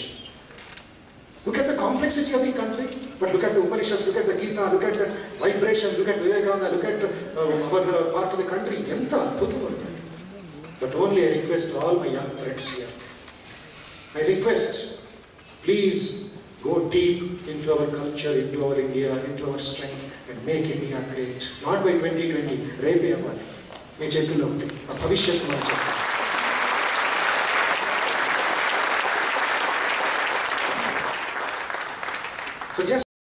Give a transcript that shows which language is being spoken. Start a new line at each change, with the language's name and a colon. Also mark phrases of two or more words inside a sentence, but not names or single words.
English: Look at the complexity of the country, but look at the Upanishads, look at the Gita, look at the vibration, look at Vivekananda, look at our part of the country.
Telugu: ఎంత అద్భుతం ఉంది.
English: But only I request all my young friends here. I request, please go deep into our culture, into our India, into our strength, and make India great. Not by 2020,
Telugu: రేపే అవ్వాలి. మీ చేతుల్లో ఉంది. ఆ భవిష్యత్తు మన చేతుల్లో.
English: So just